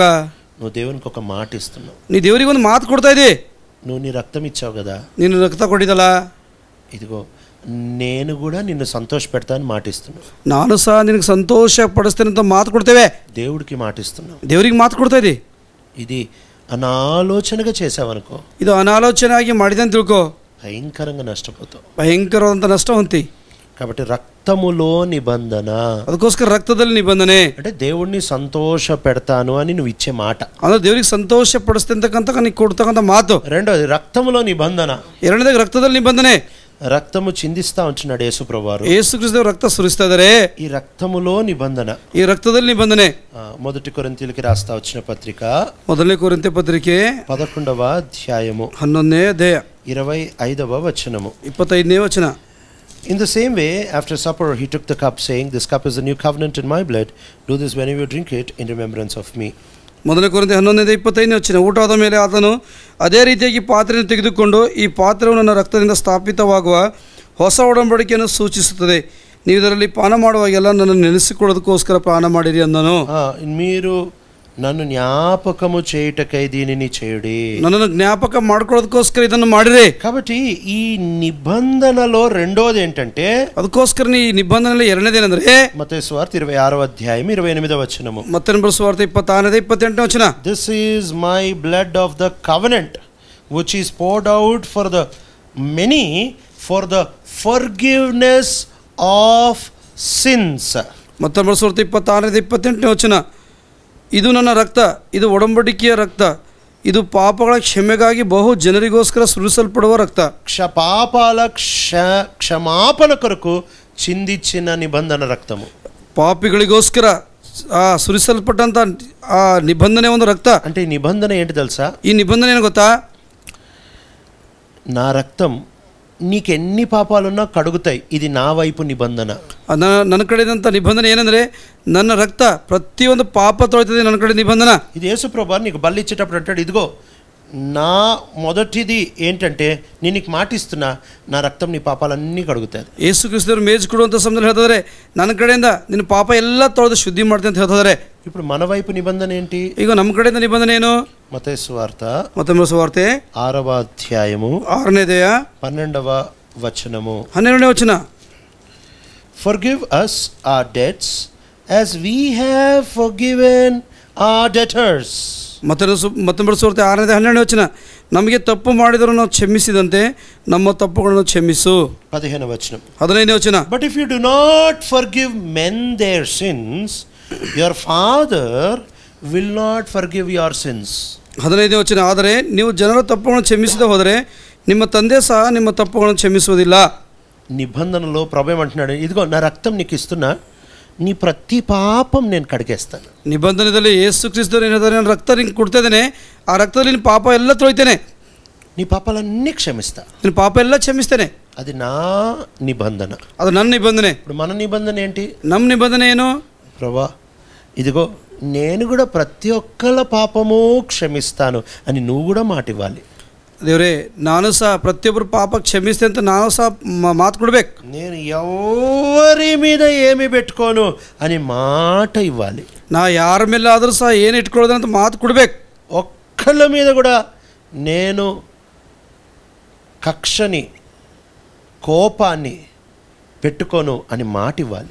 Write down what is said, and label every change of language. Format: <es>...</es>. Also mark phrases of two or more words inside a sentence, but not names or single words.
<te>నువ్వు దేవునికి ఒక మాట ఇస్తున్నావు.</te> <kn>ನೀ ದೇವರಿಗೆ ಒಂದು ಮಾತು ಕೊಡ್ತಾ ಇದ್ದಿ.</kn> <te>నువ్వు నీ రక్తం ఇచ్చావు కదా,</te> <kn>ನೀನು ರಕ್ತ ಕೊಟ್ಟಿದ್ದಲ್ಲ,</kn> <te>ఇదిగో నేను కూడా నిన్ను సంతోష పెడతాను మాటిస్తున్నావు.</te> <kn>ನಾನು ಸಹ ನಿನಗೆ ಸಂತೋಷ ಪಡಿಸ್ತೇನೆ ಅಂತ ಮಾತು ಕೊಡ್ತೇವೆ.</kn> <te>దేవుడికి మాటిస్తున్నావు,</te> <kn>ದೇವರಿಗೆ ಮಾತು ಕೊಡ್ತಾ ಇದ್ದಿ.</kn> <te>ఇది అనాలోచనగా చేసావనుకో,</te> <kn>ಇದು ಅನಾಲೋಚನೆ ಆಗಿ ಮಾಡಿದೆ ಅಂತ ತಿಳ್ಕೊ,</kn> <te>భయంకరంగా నష్టపోతావు,</te> <kn>ಭಯಂಕರವಾದಂಥ ನಷ್ಟ ಹೊಂತಿ.</kn> <te>కాబట్టి రక్తములో నిబంధన,</te> <kn>ಅದಕ್ಕೋಸ್ಕರ ರಕ್ತದಲ್ಲಿ ನಿಬಂಧನೆ</kn> <te>అంటే దేవుడిని సంతోష పెడతాను అని నువ్వు ఇచ్చే మాట.</te> <kn>ಅಂದ್ರೆ ದೇವರಿಗೆ ಸಂತೋಷ ಪಡಿಸ್ತಂತಕ್ಕಂಥ ನೀ ಕೊಡ್ತಕ್ಕಂಥ ಮಾತು.</kn> <te>రెండోది రక్తములో నిబంధన,</te> <kn>ಎರಡನೇದಾಗಿ ರಕ್ತದಲ್ಲಿ ನಿಬಂಧನೆ.</kn> <te>రక్తము చిందిస్తా ఉంటున్నాడు యేసు ప్రభువారు.</te> <kn>ಯೇಸು ಕ್ರಿಸ್ತ ರಕ್ತ ಸುರಿಸ್ತಾ ಇದ್ದಾರೆ,</kn> <te>ఈ రక్తములో నిబంధన.</te> <kn>ಈ ರಕ್ತದಲ್ಲಿ ನಿಬಂಧನೆ.</kn> <te>మొదటి కొరింథీయులకి రాస్తా వచ్చిన పత్రిక,</te> <kn>ಮೊದಲನೇ ಕೊರಿಂಥೆ ಪತ್ರಿಕೆ</kn> <te>11వ అధ్యాయము</te> <kn>11ನೇ ಅಧ್ಯಾಯ</kn> <te>25వ వచనము.</te> <kn>25ನೇ ವಚನ.</kn> <en>In the same way, after supper, he took the cup, saying, "This cup is the new covenant in my blood. Do this whenever you drink it in remembrance of me."</en> <kn>ಮೊದಲನೇ ಕೊರಿಂಥೆ 11:25ನೇ ವಚನ. ಊಟವಾದ ಮೇಲೆ ಆತನು ಅದೇ ರೀತಿಯಾಗಿ ಪಾತ್ರೆಯನ್ನು ತೆಗೆದುಕೊಂಡು, ಈ ಪಾತ್ರೆಯು ನನ್ನ ರಕ್ತದಿಂದ ಸ್ಥಾಪಿತವಾಗುವ ಹೊಸ ಒಡಂಬಡಿಕೆಯನ್ನು ಸೂಚಿಸುತ್ತದೆ. ನೀವು ಇದರಲ್ಲಿ ಪಾನ ಮಾಡುವಾಗೆಲ್ಲ ನನ್ನನ್ನು ನೆನೆಸಿಕೊಳ್ಳೋದಕ್ಕೋಸ್ಕರ ಪಾನ ಮಾಡಿರಿ ಅಂದನು.</kn> <te>మీరు నన్ను జ్ఞాపకము చేయుటకై దీనిని చేయుడి, నన్ను జ్ఞాపక</te> <kn>ಮಾಡ್ಕೊಳ್ಳೋದಕ್ಕೋಸ್ಕರ ಇದನ್ನು ಮಾಡಿರಿ.</kn> <te>కాబట్టి ఈ నిబంధనలో రెండోది ఏంటంటే,</te> <kn>ಅದಕ್ಕೋಸ್ಕರ ಈ ನಿಬಂಧನೆಯಲ್ಲಿ ಎರಡನೇದೇನೆಂದ್ರೆ</kn> <te>మత్తయి సువార్త 26వ అధ్యాయం 28వ వచనము.</te> <kn>ಮತ್ತೊಂದು ಸುವಾರ್ತೆ 26:28ನೇ ವಚನ.</kn> <en>This is my blood of the covenant which is poured out for the many for the forgiveness of sins.</en> <kn>ಮತ್ತೊಂದು ಸುವಾರ್ತೆ 26:28ನೇ ವಚನ. ಇದು ನನ್ನ ರಕ್ತ, ಇದು ಒಡಂಬಡಿಕೆಯ ರಕ್ತ, ಇದು ಪಾಪಗಳ ಕ್ಷಮೆಗಾಗಿ ಬಹು ಜನರಿಗೋಸ್ಕರ ಸುರಿಸಲ್ಪಡುವ ರಕ್ತ.</kn> <te>పాపాల క్షమాపణ కొరకు చిందించిన నిబంధన రక్తము.</te> <kn>పాపిಗಳಿಗೋಸ್ಕರ ಸುರಿಸಲ್ಪಟ್ಟಂತ ಆ ನಿಬಂಧನೆ ಒಂದು ರಕ್ತ.</kn> <te>అంటే ఈ నిబంధన ఏంటి తెలుసా? ఈ నిబంధన</te> <kn>ಏನು ಗೊತ್ತಾ?</kn> <te>నా రక్తం నీకెన్ని పాపాలున్నా కడుగుతాయి, ఇది నా వైపు నిబంధన.</te> <kn>ನನ್ನ ಕಡೆದಂಥ నిబంధన ಏನಂದರೆ, ನನ್ನ ರಕ್ತ ಪ್ರತಿಯೊಂದು ಪಾಪ ತೊಳಿತದೆ, ನನ್ನ ಕಡೆ నిబంధన.</kn> <te>ఇది యేసు ప్రభువు నీకు బలి ఇచ్చేటప్పుడు అంటాడు, ఇదిగో నా మొదటిది ఏంటంటే నేను నీకు మాటిస్తున్నా, నా రక్తం నీ పాపాలన్నీ కడుగుతాయి.</te> <kn>ಯೇಸು ಕ್ರಿಸ್ತರು ಮೇಜ್ ಕೊಡುವಂಥ ಸಮಯದಲ್ಲಿ ಹೇಳ್ತಿದ್ದಾರೆ, ನನ್ನ ಕಡೆಯಿಂದ ನಿನ್ನ ಪಾಪ ಎಲ್ಲ ತೊಳೆದು ಶುದ್ಧಿ ಮಾಡ್ತೀನಿ ಅಂತ ಹೇಳ್ತಿದ್ದಾರೆ.</kn> <te>ఇప్పుడు మన వైపు నిబంధన ఏంటి?</te> <kn>ಈಗ ನಮ್ಮ ಕಡೆಯಿಂದ ನಿಬಂಧನೆ ಏನು?</kn> <te>మత్తయి సువార్త 6వ అధ్యాయము</te> <kn>6ನೇ ಅಧ್ಯಾಯ</kn> <te>12వ వచనము</te> <kn>12ನೇ ವಚನ.</kn> <en>Forgive us our debts as we have forgiven our debtors.</en> <kn>ಮತ್ತೊಂದು ಸುವಾರ್ತೆ 6ನೇ ವಚನ. ನಮಗೆ ತಪ್ಪು ಮಾಡಿದರೂ ನಾವು ಕ್ಷಮಿಸಿದಂತೆ ನಮ್ಮ ತಪ್ಪುಗಳನ್ನು ಕ್ಷಮಿಸು.</kn> <te>15వ వచనం.</te> <kn>15ನೇ ವಚನ.</kn> <en>But if you do not forgive men their sins, your Father will not forgive your sins.</en> <kn>15ನೇ ವಚನ. ಆದರೆ ನೀವು ಜನರ ತಪ್ಪುಗಳನ್ನು ಕ್ಷಮಿಸದೆ ಹೋದರೆ ನಿಮ್ಮ ತಂದೆ ಸಹ ನಿಮ್ಮ ತಪ್ಪುಗಳನ್ನು ಕ್ಷಮಿಸುವುದಿಲ್ಲ.</kn> <te>నిబంధనలో ప్రభు ఏమంటున్నాడు, ఇదిగో నా రక్తం నీకు ఇస్తున్నా, నీ ప్రతి పాపం నేను కడిగేస్తాను.</te> <kn>ನಿಬಂಧನೆಯಲ್ಲಿ ಯೇಸು ಕ್ರಿಸ್ತರು ಏನಿದ್ದಾರೆ, ನಾನು ರಕ್ತ ನಿಂಗೆ ಕೊಡ್ತಾ ಇದ್ದೇನೆ, ಆ ರಕ್ತದಲ್ಲಿ ನಿನ್ನ ಪಾಪ ಎಲ್ಲ ತೊಳಿತೇನೆ,</kn> <te>నీ పాపాలన్నీ క్షమిస్తా,</te> <kn>ನಿನ್ನ ಪಾಪ ಎಲ್ಲ ಕ್ಷಮಿಸ್ತೇನೆ.</kn> <te>అది నా నిబంధన.</te> <kn>ಅದು ನನ್ನ నిబంధನೆ.</kn> <te>ఇప్పుడు మన నిబంధన ఏంటి?</te> <kn>ನಮ್ಮ నిబంధನೆ ಏನು?</kn> <te>ప్రభా ఇదిగో నేను కూడా ప్రతి ఒక్కళ్ళ పాపము క్షమిస్తాను అని నువ్వు కూడా మాట ఇవ్వాలి.</te> <kn>ದೇವರೇ ನಾನು ಸಹ ಪ್ರತಿಯೊಬ್ಬರು ಪಾಪ ಕ್ಷಮಿಸ್ತೆ ಅಂತ ನಾನು ಸಹ ಮಾತು ಕೊಡ್ಬೇಕು.</kn> <te>నేను ఎవరి మీద ఏమి పెట్టుకోను అని మాట ఇవ్వాలి.</te> <kn>ನಾ ಯಾರ ಮೇಲೆ ಆದರೂ ಸಹ ಏನು ಇಟ್ಕೊಳ್ಳೋದಂತ ಮಾತು ಕೊಡ್ಬೇಕು.</kn> <te>ఒక్కళ్ళ మీద కూడా నేను కక్షని కోపాన్ని పెట్టుకోను అని మాట ఇవ్వాలి.</te>